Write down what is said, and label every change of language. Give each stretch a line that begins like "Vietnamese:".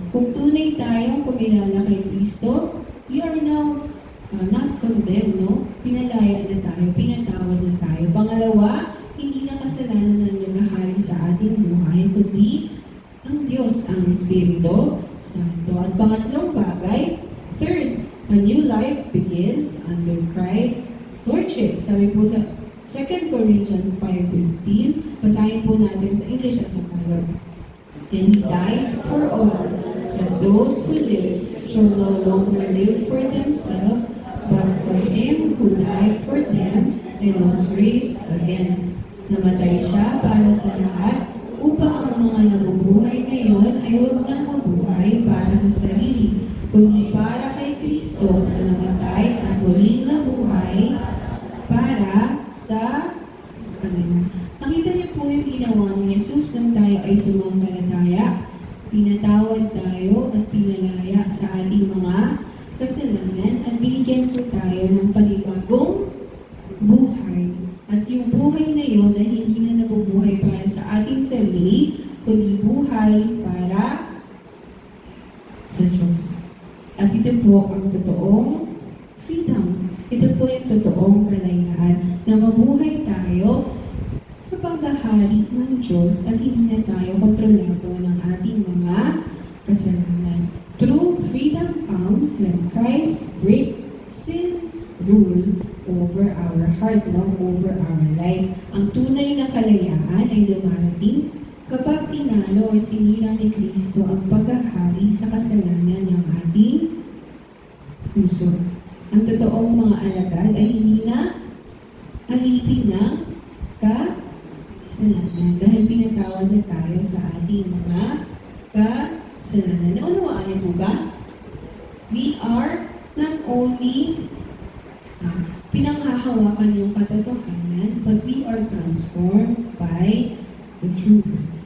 Filipino: Kung tunay tayong kumilala kay Kristo,
English: you are now not condemned,
Filipino: no? Pinalaya na tayo, pinatawad na tayo. Pangalawa, hindi na kasalanan na naghahari sa ating buhay, kundi ang Diyos, ang Espiritu Santo. At pangatlong bagay,
English: third, a new life begins under Christ's Lordship.
Filipino: Sabi po sa 2 Corinthians 5:15, basahin po natin sa English at Tagalog.
English: And He died for all, that those who live shall no longer live for themselves, but for Him who died for them and was raised again.
Filipino: Namatay siya para sa lahat, upang ang mga nabubuhay ngayon ay huwag nang mabuhay para sa sarili, kundi para kay Kristo na namatay at muling nabuhay para sa kanila. Nakita niyo po yung ginawa ni Jesus nung tayo ay sumampalataya. Pinatawad tayo at pinalaya sa ating mga kasalanan at binigyan po tayo ng panibagong buhay. At yung buhay na yun ay hindi na nabubuhay para sa ating sarili, kundi buhay para sa Diyos. At ito po ang totoong freedom. Ito po yung totoong kalayaan na mabuhay tayo sa paghahari ng Diyos at hindi na tayo kontrolado ng ating mga kasalanan.
English: True freedom comes when Christ breaks sin's rule over our heart, no? Over our life.
Filipino: Ang tunay na kalayaan ay dumarating kapag tinalo o sinira ni Kristo ang paghahari sa kasalanan ng ating puso. Ang totoong mga alagad ay hindi na alipin ng kasalanan dahil pinatawad na tayo sa ating mga kasalanan. Naunawaan niyo po ba?
English: We are not only
Filipino: pinanghahawakan yung katotohanan,
English: but we are transformed by the truth.